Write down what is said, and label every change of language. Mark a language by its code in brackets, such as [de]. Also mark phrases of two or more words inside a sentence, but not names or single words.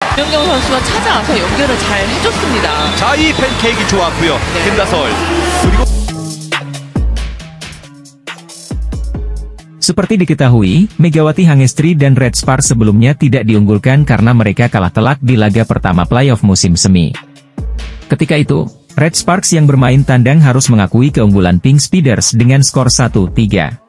[ko] 김연경 선수가 찾아와서 연결을 잘 해줬습니다. 자, 이 팬케이크 좋았고요. 네. 김다솔. 그리고 [id] Seperti diketahui, Megawati Hangestri dan Red Sparks sebelumnya tidak diunggulkan karena mereka kalah telak di laga pertama playoff musim semi. Ketika itu, Red Sparks yang bermain tandang harus mengakui keunggulan Pink Speeders dengan skor 1-3.